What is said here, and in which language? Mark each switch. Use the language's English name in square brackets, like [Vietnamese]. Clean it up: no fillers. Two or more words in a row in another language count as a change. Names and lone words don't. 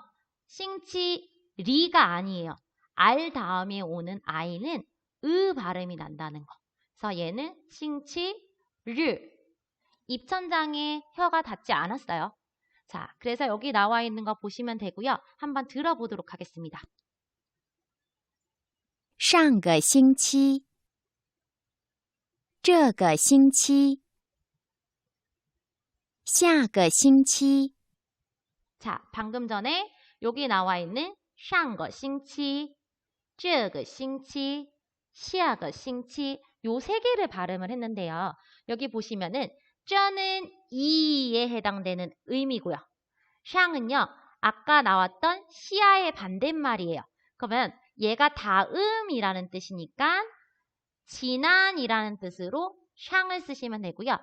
[Korean] 싱치리가 아니에요. 알 다음에 오는 아이는 으 발음이 난다는 거. 그래서 얘는 싱치르. 입천장에 혀가 닿지 않았어요. 자, 그래서 여기 나와 있는 거 보시면 되고요. 한번 들어보도록 하겠습니다. [Chinese] 上个星期，这个星期，下个星期， [Korean] 자, 방금 전에 여기 나와 있는 [Chinese] 上个星期, 这个星期, 下个星期 [Korean] 요 세 개를 발음을 했는데요. 여기 보시면은 这는 이에 해당되는 의미고요. 샹은요. 아까 나왔던 시아의 반대말이에요. 그러면 얘가 다음이라는 뜻이니까 지난이라는 뜻으로 샹을 쓰시면 되고요.